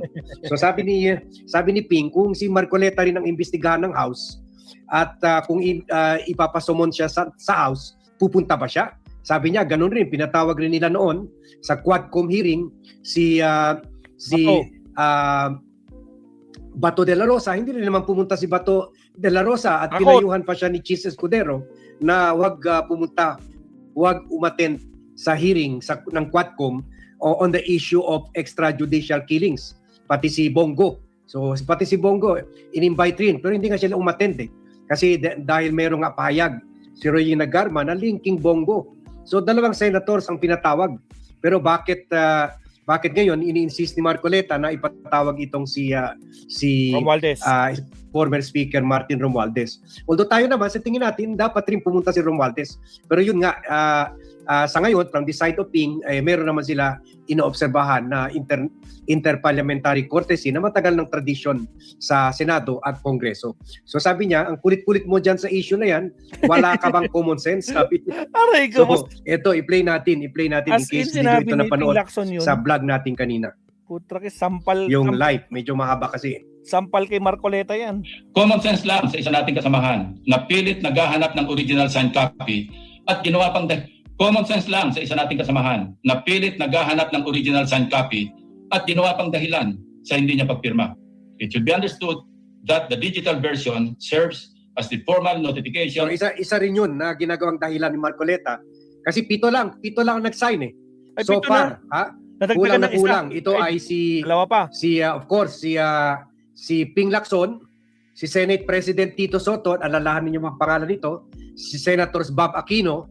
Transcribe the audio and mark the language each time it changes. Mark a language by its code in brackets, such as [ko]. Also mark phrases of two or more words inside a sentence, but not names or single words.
[tl] So sabi ni Ping, kung si Marcoleta rin ang imbestigahan ng House at kung ipapasumon siya sa House, pupunta ba siya? Sabi niya, ganun rin, pinatawag rin nila noon sa Quadcom hearing si Bato de la Rosa. Hindi rin naman pumunta si Bato de la Rosa at pinayuhan pa siya ni Chis Escudero na wag umattend sa hearing ng Quadcom [en] on the issue of extrajudicial killings. [tl] Pati si Bongo. So pati si Bongo in-invite rin, pero hindi nga sila umattend kasi dahil mayroong pahayag si Royina Garma na linking Bongo. So dalawang senators ang pinatawag. Pero bakit ngayon ini-insist ni Marcoleta na ipatawag itong si Romualdez, former Speaker Martin Romualdez? Although tayo naman sa tingin natin dapat rin pumunta si Romualdez. Pero yun nga, sa ngayon, [en] from the side of Ping, [tl] meron naman sila inoobserbahan na interparliamentary courtesy na matagal ng tradisyon sa Senado at Kongreso. So sabi niya, ang kulit-kulit mo dyan sa issue na yan, wala ka bang [en] common sense? [tl] Sabi niya. Aray ko, So, ito, i-play natin in [en] as in case [tl] hindi sinabi ito ni Ping napanood Lacson yun, sa vlog natin kanina. putra ki, sampal, Yung live, medyo mahaba kasi. sampal kay Marcoleta yan. [en] Common sense [tl] lang sa isa nating kasamahan na pilit naghahanap ng [en] original signed copy [tl] at ginawa pang [en] common sense [tl] lang sa isa nating kasamahan na pilit naghahanap ng [en] original signed copy [tl] at ginawa pang dahilan sa hindi niya pagpirma. [en] It should be understood that the digital version serves as the formal So notification. [tl] isa rin yun na ginagawang dahilan ni Marcoleta kasi pito lang ang nag-sign eh. Ay, So pito [en] far, ha? [tl] Nadagdagan Kulang na ng isa. kulang. Ito ay Dalawa pa. [en] of course, [tl] si Ping Lacson, si Senate President Tito Soto, alalahanin niyo mga pangalan nito, si Senators Bob Aquino,